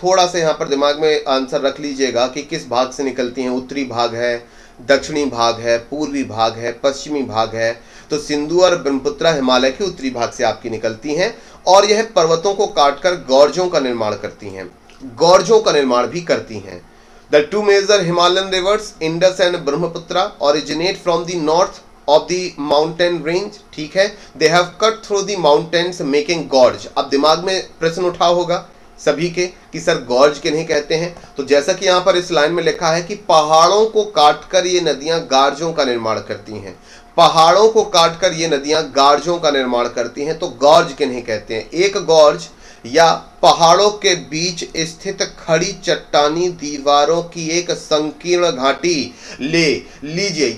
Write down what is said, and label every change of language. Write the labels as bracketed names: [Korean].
[Hindi] थोड़ा सा यहाँ पर दिमाग में आंसर रख लीजिएगा कि किस भाग से निकलती हैं। उत्तरी भाग है, दक्षिणी भाग है, पूर्वी भाग है, पश्चिमी भाग है। तो सिंधु और ब्रह्मपुत्र हिमालय के उत्तरी भाग से आपकी निकलती हैं और यह पर्वतों को काटकर गॉर्जों का निर्माण करती हैं, गॉर्जों का निर्माण भी करती हैं। [English] The 2 major Himalayan rivers, Indus and Brahmaputra, originate from the north of the mountain range. [Hindi] ठीक है, [English] they have cut through the mountains making gorge. [Hindi] अब दिमाग में प्रश्न उठा होगा सभी के कि सर गॉर्ज किन्हें कहते हैं। तो जैसा कि यहाँ पर इस लाइन में लिखा है कि पहाड़ों को काटकर ये नदियां गार्जों का निर्माण करती हैं। पहाड़ों को काटकर ये नदियां गार्जों का निर्माण करती हैं। तो गॉर्ज किन्हें कहते हैं? एक गॉर्ज या पहाड़ों के बीच स्थित खड़ी चट्टानी दीवारों की एक संकीर्ण घाटी ले लीजिए।